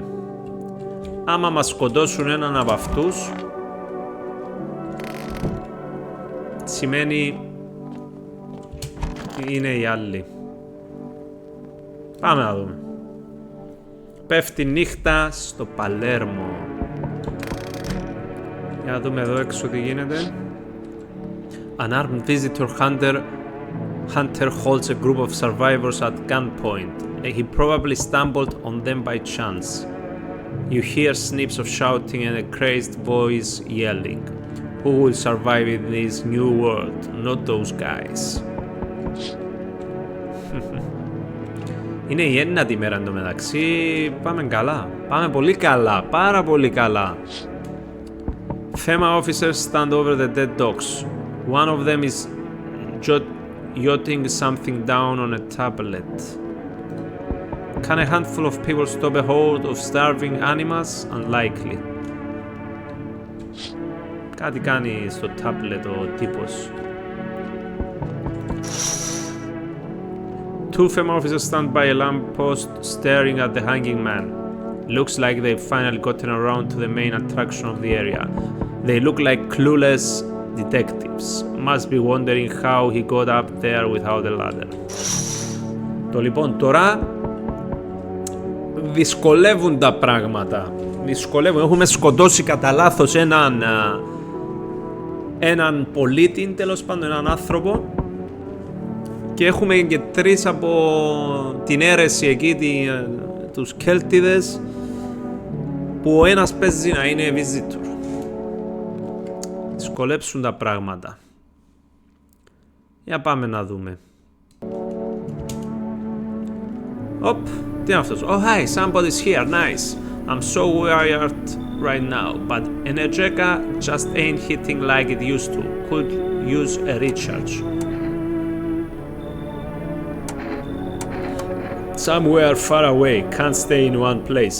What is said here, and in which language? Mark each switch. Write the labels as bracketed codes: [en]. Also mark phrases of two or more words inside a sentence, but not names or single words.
[el] Άμα μας σκοτώσουν έναν από αυτούς, σημαίνει είναι οι άλλοι. Πάμε να δούμε. Πέφτει νύχτα στο Παλέρμο. Για να δούμε εδώ έξω τι γίνεται. [en] An armed visitor hunter holds a group of survivors at gunpoint. He probably stumbled on them by chance. You hear snips of shouting and a crazed voice yelling. Who will survive in this new world? Not those guys. [el] Είναι η ένατη μέρα εντωμεταξύ. Πάμε καλά. Πάμε πολύ καλά. Πάρα πολύ καλά. [en] FEMA officers stand over the dead dogs. One of them is jotting something down on a tablet. Can a handful of people stop a horde of starving animals? Unlikely. [el] Κάτι κάνει στο tablet ο τύπος. [en] Two FEMA officers stand by a lamppost staring at the hanging man. Looks like they've finally gotten around to the main attraction of the area. They look like clueless detectives. Must be wondering how he got up there without a ladder. [el] Το λοιπόν τώρα δυσκολεύουν τα πράγματα. Δυσκολεύουν. Έχουμε σκοτώσει κατά λάθος έναν πολίτη, τέλος πάντων έναν άνθρωπο, και έχουμε και τρεις από την αίρεση εκεί, τους Κέλτιδες, που ο ένας παίζει να είναι visitor. Δυσκολέψουν τα πράγματα. Για πάμε να δούμε. Οπ, τι είναι αυτός? [en] Oh hi, somebody's here, nice. I'm so wired right now, but Energeca just ain't hitting like it used to. Could use a recharge. Somewhere far away, can't stay in one place.